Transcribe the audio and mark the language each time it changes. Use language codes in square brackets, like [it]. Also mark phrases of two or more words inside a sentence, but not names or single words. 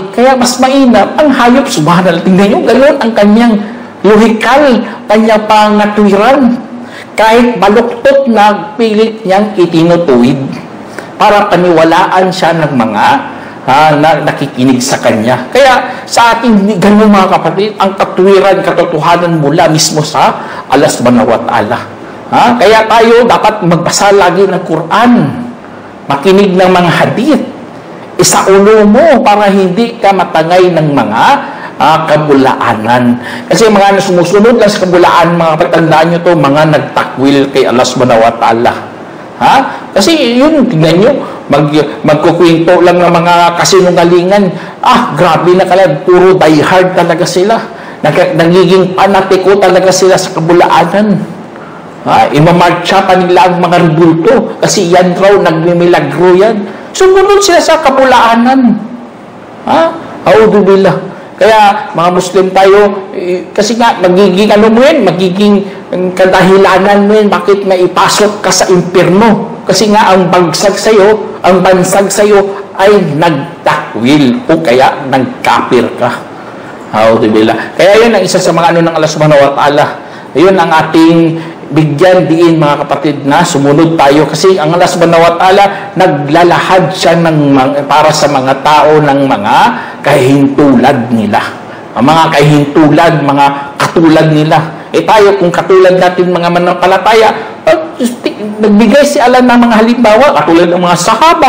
[tl] Kaya mas mainam ang hayop. Subhanallah, tingnan nyo, ganoon ang kanyang lohikal, kanyang pangatwiran. Kahit baluktot na pilit niyang itinutuwid para paniwalaan siya ng mga na nakikinig sa kanya. Kaya sa ating ganun mga kapatid, ang katwiran, katotohanan mula mismo sa Allah [ar] سبحانه وتعالى. [tl] Kaya tayo dapat magbasa lagi ng Quran, makinig ng mga hadith, isaulo mo para hindi ka matangay ng mga kabulaanan. Kasi mga sumusunod lang sa kabulaan, mga patandaan nyo to, mga nagtakwil kay Allah [ar] سبحانه وتعالى. [tl] Kasi yun, tingnan nyo, magkukwento lang ng mga kasinungalingan. Grabe na kalad, puro diehard talaga sila. Nagiging panatiko talaga sila sa kabulaanan. Imamarcha pa nila ang mga rebulto kasi yan raw, nagmimilagro yan. Sumunod sila sa kabulaanan. Audubillah. Kaya mga Muslim tayo, kasi nga magiging magiging kadahilanan mo yun, bakit maipasok ka sa impyerno? Kasi nga ang bansag sa'yo ay nagtakwil o kaya nagkapir ka. Kaya yun ang isa sa mga ng Allah [ar] سبحانه وتعالى. [tl] Yun ang ating bigyan diin mga kapatid na sumunod tayo kasi ang Allah [ar] سبحانه وتعالى [tl] naglalahad siya para sa mga tao ng mga kahintulad nila. Ang mga kahintulad, mga katulad nila. Tayo kung katulad natin mga manampalataya, nagbigay si Allah ng mga halimbawa katulad ng mga sahaba.